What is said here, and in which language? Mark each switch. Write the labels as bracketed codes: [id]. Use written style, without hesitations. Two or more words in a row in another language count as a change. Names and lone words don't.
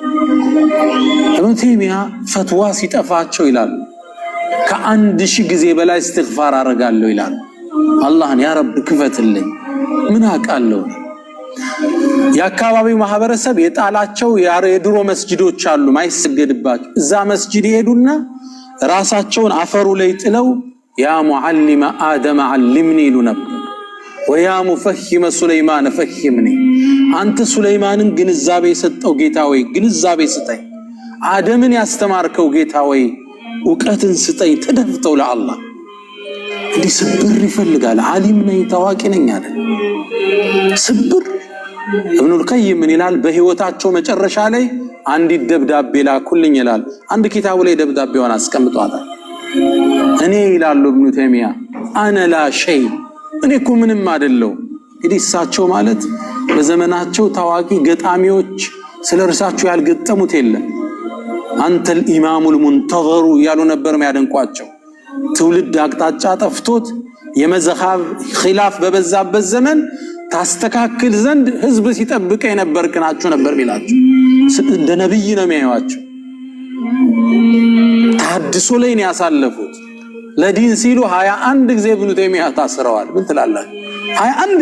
[am] ኢብኑ ተይሚያ ፈትዋ ሲጠፋቸው ይላሉ ከ1000 ጊዜ በላይ እስትግፋር አረጋለሁ ይላሉ አላህን [ar] يا رب [am] ክፈትልኝ ምን አቃለው የአካባቢው ማህበረሰብ የጣላቸው የድሮ መስጂዶች አሉ ማይሰገድባቸው እዛ መስጂድ ይሄዱና ራሳቸውን አፈሩ ላይ ጥለው [ar] يا معلم آدم علمني لنب ويا مفهم سليمان فهمني [am] አንተ ሱለይማንን ግንዛቤ ሰጠው ጌታ ወይ ግንዛቤ ስጠኝ አደምን ያስተማርከው ጌታ ወይ ዕውቀትን ስጠኝ ተደፍተው ለአላህ እንዲህ ስብር ይፈልጋል ዓሊም ነኝ ታዋቂ ነኝ አይደል ስብር ኢብኑ القيم ምን ይላል በህይወታቸው መጨረሻ ላይ አንድ ደብዳቤ ላኩልኝ ይላል አንድ ኪታቡ ላይ ደብዳቤውን አስቀምጧታል እኔ ይላሉ ኢብኑ ተይሚያ [ar] أنا لا شيء [am] እኔ እኮ ምንም አይደለው እንግዲህ እሳቸው ማለት በዘመናቸው ታዋቂ ገጣሚዎች ስለርሳቸው ያልገጠሙት የለም አንተ [ar] الامام المنتظر [am] ያሉ ነበር የሚያደንቋቸው ትውልድ አቅጣጫ ጠፍቶት የመዘኻብ ኺላፍ በበዛበት ዘመን ታስተካክል ዘንድ ህዝብ ሲጠብቀ የነበርክናቸው ነበር ቢላቸው እንደ ነብይ ነው የሚያዩአቸው ታድሶ ላይ ነው ያሳለፉት ለዲን ሲሉ 21 ጊዜ ኢብኑ ተይሚያ ታስረዋል ምን ትላላችሁ 21